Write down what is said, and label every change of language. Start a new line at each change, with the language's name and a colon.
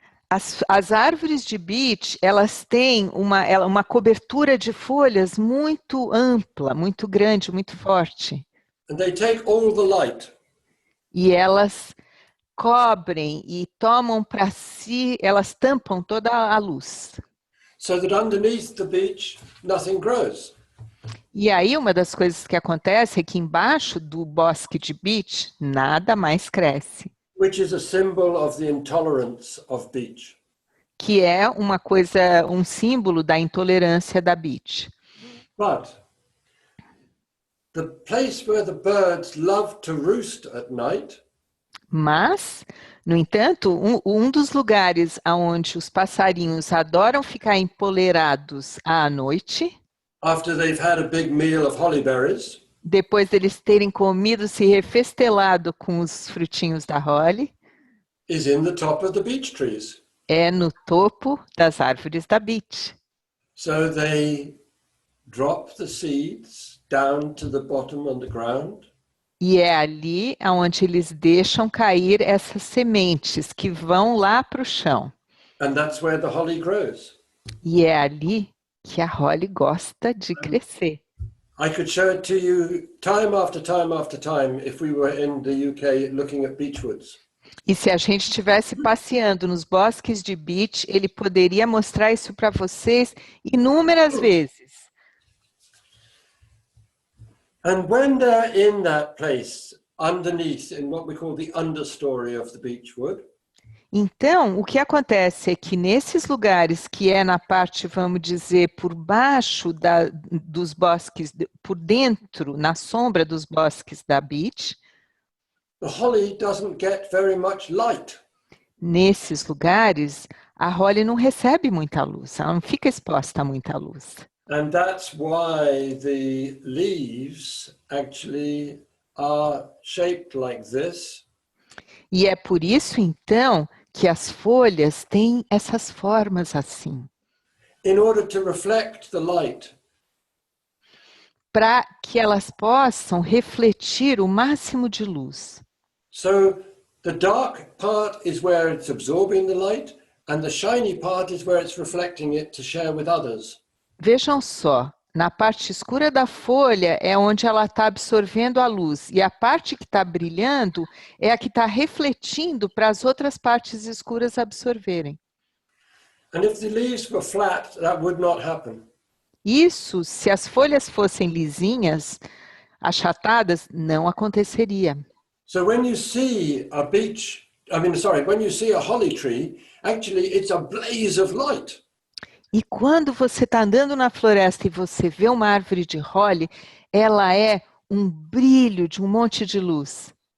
Portuguese: As árvores de beech, elas têm uma cobertura de folhas muito ampla, muito grande, muito forte.
English: And they take all the light.
Portuguese: E elas cobrem e tomam para si, elas tampam toda a luz.
English: So that underneath the beech, nothing grows.
Portuguese: E aí uma das coisas que acontece é que embaixo do bosque de beech, nada mais cresce.
English: Which is a symbol of the intolerance of beech.
Portuguese: Que é uma coisa, um símbolo da intolerância da beech.
English: But the place where the birds love to roost at night
Portuguese: Mas, no entanto, um dos lugares onde os passarinhos adoram ficar empolerados à noite,
English: after they've had a big meal of holly berries,
Portuguese: depois deles terem comido, se refestelado com os frutinhos da Holly,
English: is in the top of the beech trees.
Portuguese: é no topo das árvores da beech.
English: So they drop the seeds down to the bottom on the ground.
Portuguese: E é ali onde eles deixam cair essas sementes que vão lá para o chão.
English: And that's where the holly grows.
Portuguese: E é ali que a Holly gosta de crescer.
English: I could show it to you time after time after time if we were in the UK looking at beechwoods.
Portuguese: E se a gente estivesse passeando nos bosques de beech, ele poderia mostrar isso para vocês inúmeras vezes.
English: And when they're in that place, underneath, in what we call the understory of the beechwood,
Portuguese: Então, o que acontece é que nesses lugares que é na parte, vamos dizer, por baixo dos bosques, por dentro, na sombra dos bosques da beech,
English: the holly doesn't get very much light.
Portuguese: nesses lugares, a Holly não recebe muita luz, ela não fica exposta a muita luz.
English: And that's why the leaves actually are shaped like this.
Portuguese: E é por isso, então, que as folhas têm essas formas assim,
English: In order to reflect the light.
Portuguese: para que elas possam refletir o máximo de luz.
English: So the dark part is where it's absorbing the light, and the shiny part is where it's reflecting it to share with others.
Portuguese: Vejam só, na parte escura da folha é onde ela está absorvendo a luz, e a parte que está brilhando é a que está refletindo para as outras partes escuras absorverem.
English: And if the leaves were flat, that would not happen.
Portuguese: Isso, se as folhas fossem lisinhas, achatadas, não aconteceria.
English: So when you see a when you see a holly tree, actually it's a blaze of light.
Portuguese: E quando você está andando na floresta e você vê uma árvore de holly, ela é um brilho de um monte de luz.